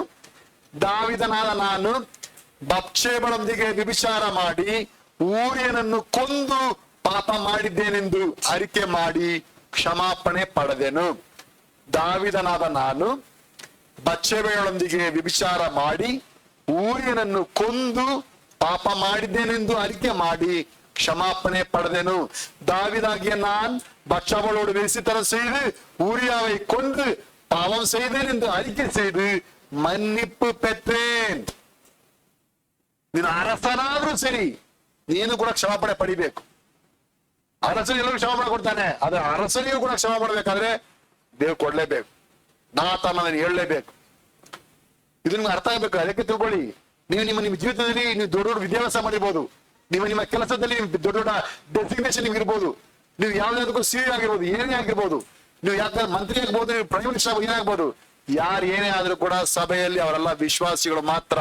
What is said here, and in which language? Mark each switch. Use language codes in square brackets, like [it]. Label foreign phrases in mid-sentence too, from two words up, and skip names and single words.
[kn] ದಾವೀದನಾದ ನಾನು ಬತ್ಷೆಬಳೊಂದಿಗೆ ವ್ಯಭಿಚಾರ ಮಾಡಿ ಊರಿಯನನ್ನು ಕೊಂದು ಪಾಪ ಮಾಡಿದ್ದೇನೆಂದು ಅರಿಕೆ ಮಾಡಿ ಕ್ಷಮಾಪಣೆ ಪಡೆದೆನು. ದಾವೀದನಾದ ನಾನು ಬತ್ಷೆಬಳೊಂದಿಗೆ ವ್ಯಭಿಚಾರ ಮಾಡಿ ಊರಿಯನನ್ನು ಕೊಂದು ಪಾಪ ಮಾಡಿದ್ದೇನೆಂದು ಅರಿಕೆ ಮಾಡಿ ಕ್ಷಮಾಪಣೆ படுதேனு. [ta] தாவீதாகிய நான் பத்ஷாபாவோடு வேசித்தனம் செய்து ஊரியாவை கொன்று பாவம் செய்தேன் என்று அறிக்கை செய்து மன்னிப்பு பெற்றேன். [kn] ನೀನು ಅರಸನಾದ್ರೂ ಸರಿ, ನೀನು ಕೂಡ ಕ್ಷಮಾಪಣೆ ಪಡಿಬೇಕು. ಅರಸನಿಗೆ ಎಲ್ಲರೂ ಕ್ಷಮಾಪಣೆ ಕೊಡ್ತಾನೆ, ಆದ್ರೆ ಅರಸನಿಗೂ ಕೂಡ ಕ್ಷಮಾ ಪಡಬೇಕಾದ್ರೆ ದೇವ್ರು ಕೊಡ್ಲೇಬೇಕು, ನಾತಾನ ಹೇಳಲೇಬೇಕು. ಇದು ನಿಮ್ಗೆ ಅರ್ಥ ಆಗ್ಬೇಕು. ಅದಕ್ಕೆ ತಿಳ್ಕೊಳ್ಳಿ, ನೀವು ನಿಮ್ಮ ಜೀವಿತದಲ್ಲಿ ನೀವು ದೊಡ್ಡ ದೊಡ್ಡ ವಿದ್ಯಾಭ್ಯಾಸ ಮಾಡಿರ್ಬೋದು, ನಿಮ್ಮ ಕೆಲಸದಲ್ಲಿ ದೊಡ್ಡ ದೊಡ್ಡ ಡೆಸಿಗ್ನೇಷನ್ ನಿಮ್ಗೆ ಇರ್ಬೋದು, ನೀವು ಯಾವ್ದಾದಕ್ಕೂ ಸಿ ಆಗಿರ್ಬೋದು, ಏನೇ ಆಗಿರ್ಬೋದು, ನೀವು ಯಾಕಂದ್ರೆ ಮಂತ್ರಿ ಆಗ್ಬೋದು, ನೀವು [en] prime minister [kn] ಏನೇ ಆಗ್ಬೋದು, ಯಾರು ಏನೇ ಆದ್ರೂ ಕೂಡ ಸಭೆಯಲ್ಲಿ ಅವರೆಲ್ಲ ವಿಶ್ವಾಸಿಗಳು ಮಾತ್ರ.